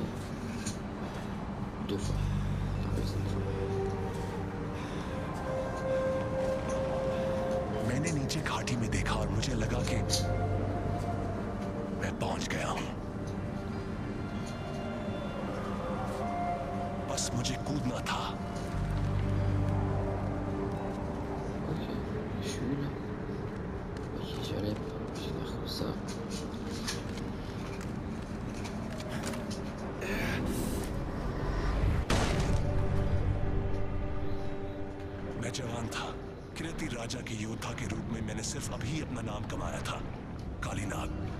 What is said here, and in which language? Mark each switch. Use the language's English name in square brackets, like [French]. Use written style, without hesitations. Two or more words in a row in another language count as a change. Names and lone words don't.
[French] 2 fois. Enfin, cette fois. [Hindi] मैंने नीचे घाटी में देखा और मुझे लगा कि मैं पहुंच गया हूं। बस मुझे कूदना था। [French] Ok, je suis où là? Ok, je vais faire comme ça. [Hindi] मैं जवान था। किरती राजा के योद्धा के रूप में मैंने सिर्फ अभी अपना नाम कमाया था, कालीनाग।